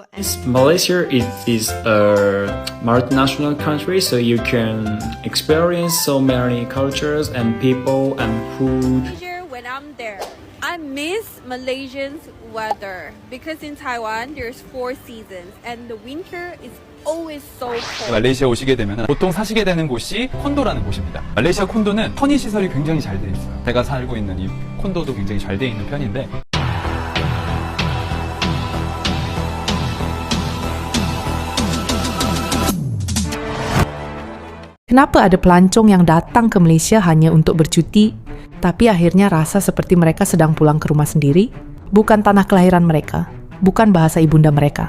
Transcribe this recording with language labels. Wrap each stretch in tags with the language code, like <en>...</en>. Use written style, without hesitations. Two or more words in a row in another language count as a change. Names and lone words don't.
<en>Malaysia is a multinational country, so you can experience so many cultures and people and food. When I'm there, I miss Malaysian's weather because in Taiwan there's 4 seasons and the winter is always so cold.</en> <ko>말레이시아 오시게 되면 보통 사시게 되는 곳이 콘도라는 곳입니다. 말레이시아 콘도는 편의 시설이 굉장히 잘 돼 있어요. 제가 살고 있는 이 콘도도 굉장히 잘 돼 있는 편인데.</ko> <ms>Kenapa ada pelancong yang datang ke Malaysia hanya untuk bercuti, tapi akhirnya rasa seperti mereka sedang pulang ke rumah sendiri? Bukan tanah kelahiran mereka, bukan bahasa ibunda mereka.</ms>